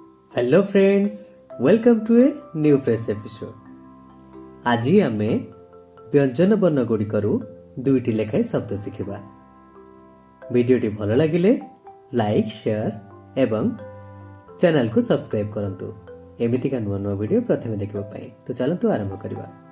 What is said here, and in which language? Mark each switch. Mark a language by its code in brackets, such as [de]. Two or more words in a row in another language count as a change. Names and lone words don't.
[en] Hello friends, welcome to a new fresh episode. [or] আজি ଆମେ ବ୍ୟଞ୍ଜନ ବର୍ଣ୍ଣ ଗୁଡ଼ିକରୁ ଦୁଇଟି ଲେଖାଏଁ ଶବ୍ଦ ଶିଖିବା। ଭିଡ଼ିଓଟି ଭଲ ଲାଗିଲେ ଲାଇକ୍, ସେୟାର ଏବଂ ଚ୍ୟାନେଲକୁ ସବସ୍କ୍ରାଇବ୍ କରନ୍ତୁ ଏମିତିକା ନୂଆ ନୂଆ ଭିଡ଼ିଓ ପ୍ରଥମେ ଦେଖିବା ପାଇଁ। ତ ଚାଲନ୍ତୁ ଆରମ୍ଭ କରିବା।